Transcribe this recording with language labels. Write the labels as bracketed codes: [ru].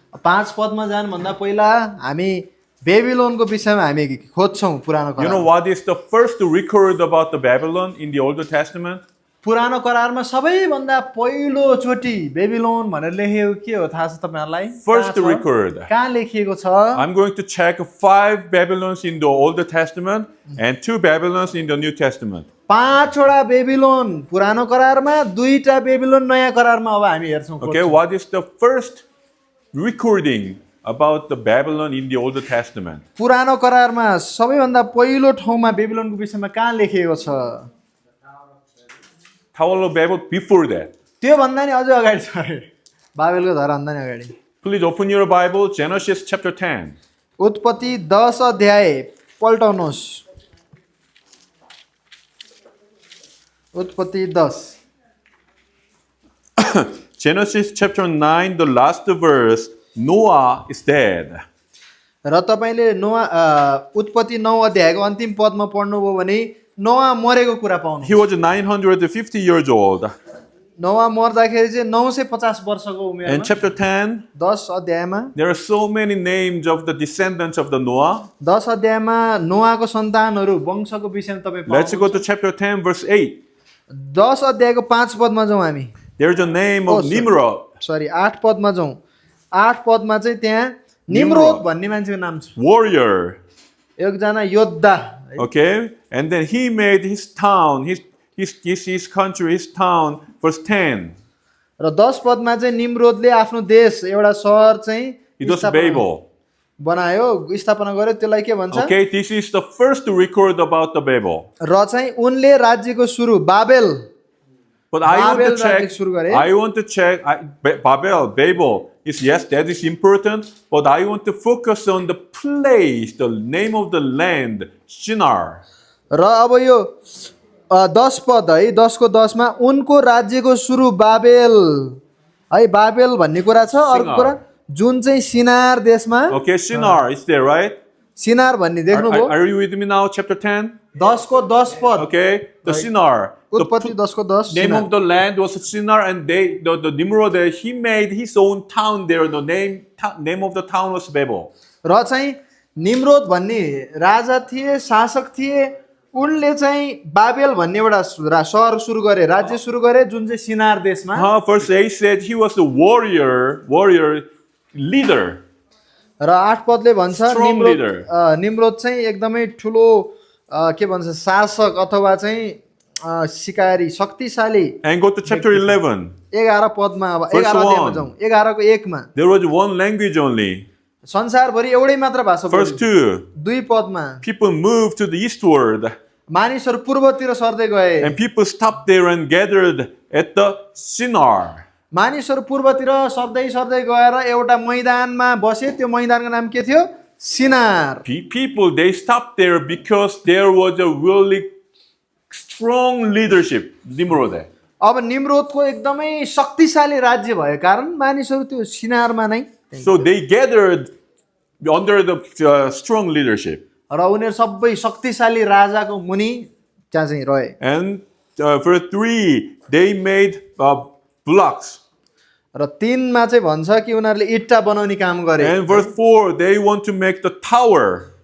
[ne] 5 पदमा जानुभन्दा पहिला हामी बेबिलोनको विषयमा हामी खोज्छौँ पुरानो [en] You know [ne] करार। [en] what is the first record about the Babylon in the Old Testament? [ne] पुरानो करारमा सबैभन्दा पहिलोचोटि बेबिलोन भनेर लेखिएको के हो थाहा छ तपाईहरुलाई? [en] First record. [ne] कहाँ लेखिएको छ? [en] I'm going to check 5 Babylons in the Old Testament and 2 Babylons in the New Testament. [ne] 5 वटा बेबिलोन पुरानो करारमा, 2टा बेबिलोन नयाँ करारमा अब हामी हेर्छौँ। [en] Okay, what is the first recording about the Babylon in the Old Testament? [ne] पुरानो करारमा सबैभन्दा पहिलो ठाउँमा बेबिलोनको विषयमा कहाँ लेखिएको छ? [en] Tower of Babel before that. [ne] त्यो भन्दा नि अझै अगाडि छ अरे। बाबेलको धरा भन्दा नि अगाडि। [en] Please open your Bible, Genesis chapter 10. [ne] उत्पत्ति 10 अध्याय पल्टाउनुहोस्। उत्पत्ति 10 [en] Genesis chapter 9, the last verse, Noah is dead. [ne] र तपाईले उत्पत्ति 9 अध्यायको अन्तिम पदमा पढ्नुभयो भने नोआ मरेको कुरा पाउनुहुन्छ। [en] He was 950 years old. [ne] नोआ मर्दाखेरि चाहिँ 950 वर्षको उमेरमा। [en] In chapter 10, [ne] 10 अध्यायमा [en] there are so many names of the descendants of the Noah. [ne] 10 अध्यायमा नोआको सन्तानहरू वंशको विषयमा तपाई पाउनुहुन्छ। [en] Let's go to chapter 10, verse 8. [ne] 10 अध्यायको 5 पदमा जाउँ हामी। [en] There's a name of Nimrod. [ne] Sorry 8 पदमा जाउँ। 8 पदमा चाहिँ त्यहाँ निम्रोद भन्ने मान्छेको नाम छ। [en] Warrior. [ne] एकजना योद्धा। [en] Okay, and then he made his town, his country, his town. Verse 10. [ne] र 10 पदमा चाहिँ निम्रोदले आफ्नो देश एउटा शहर चाहिँ [en] It was Babel. [ne] बनायो, स्थापना गर्यो। त्यसलाई के भन्छ? [en] Okay, this is the first record about the Babel. [ne] र चाहिँ उनले राज्यको सुरु Babel. [en] But I want to check. Babel is, yes, that is important. But I want to focus on the place, the name of the land, Shinar. [ne] र अब यो 10 पद है 10 को 10 मा उनको राज्यको सुरु बाबेल है बाबेल भन्ने कुरा छ। अर्को कुरा जुन चाहिँ सिनार देशमा। [en] Okay, Shinar is there, right? [ne] सिनार भन्ने देख्नुभयो? [en] Are you with me now? Chapter 10. [ne] 10 को 10 पद। [en] Okay, the Shinar. [ne] उत्पत्ति 10 को 10 [en] name of the land was Shinar, and the Nimrod, he made his own town there. The name of the town was Babel. [ne] र चाहिँ Nimrod भन्ने राजा थिए, शासक थिए। उनले चाहिँ बाबेल भन्ने एउटा शहर सुरु गरे, राज्य सुरु गरे जुन चाहिँ सिनार देशमा। [en] Verse 8 said he was a warrior leader. [ne] र 8 पदले भन्छ निम्रोद चाहिँ एकदमै ठुलो के भन्छ शासक अथवा चाहिँ शिकारी शक्तिशाली। [en] And go to chapter 11. [ne] 11 पदमा अब 11 अध्यायमा जाउँ। 11 को 1 मा [en] there was one language only. [ne] संसारभरि एउटै मात्र भाषा बोलिन्छ। [en] Verse 2. [ne] 2 पदमा [en] people moved to the eastward. [ne] मानिसहरू पूर्वतिर सर्दै गए। [en] And people stopped there and gathered at the Shinar. [ne] मानिसहरू पूर्वतिर सर्दै सर्दै गएर एउटा मैदानमा बसे। त्यो मैदानको नाम के थियो? सिनार। [en] People, they stopped there because there was a really strong leadership. Nimrod. [ne] अब निम्रोदको एकदमै शक्तिशाली राज्य भएको कारण मानिसहरू त्यो सिनारमा नै। [en] So they gathered under the strong leadership. [ne] र उनीहरू सबै शक्तिशाली राजाको मुनि त्यहाँ चाहिँ रहे। [en] And verse 3, they made blocks. [ne] र 3 मा चाहिँ भन्छ कि उनीहरूले इट्टा बनाउने काम गरे। [en] And verse 4, they want to make the tower.